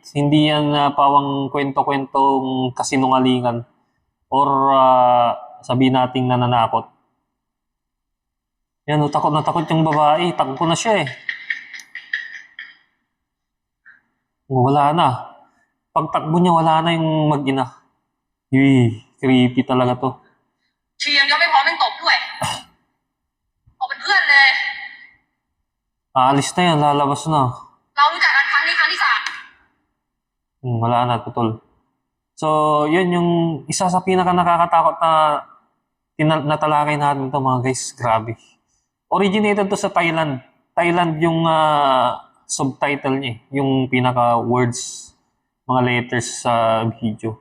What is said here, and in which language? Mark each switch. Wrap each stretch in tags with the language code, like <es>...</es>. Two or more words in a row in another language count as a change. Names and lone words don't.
<tl>Hindi yan pawang kwento-kwentong kasinungalingan or sabihin nating nananakot. Yan, takot na takot yung babae. Takbo na siya eh. Wala na. Pagtakbo niya, wala na yung mag-ina. Uy, creepy talaga to.</tl> <th>เชียงยังไม่พร้อมยังตบด้วยออกเป็นเพื่อนเลย</th> <tl>Aalis na yan, lalabas na.</tl> <th>เรารู้จักกันครั้งนี้ครั้งที่ 3</th> <tl>Wala na, tutol. So, yun yung isa sa pinaka nakakatakot na natalakay natin to mga guys. Grabe. Originated to sa Thailand. Thailand yung subtitle niya. Yung pinaka words, mga letters sa video.</tl>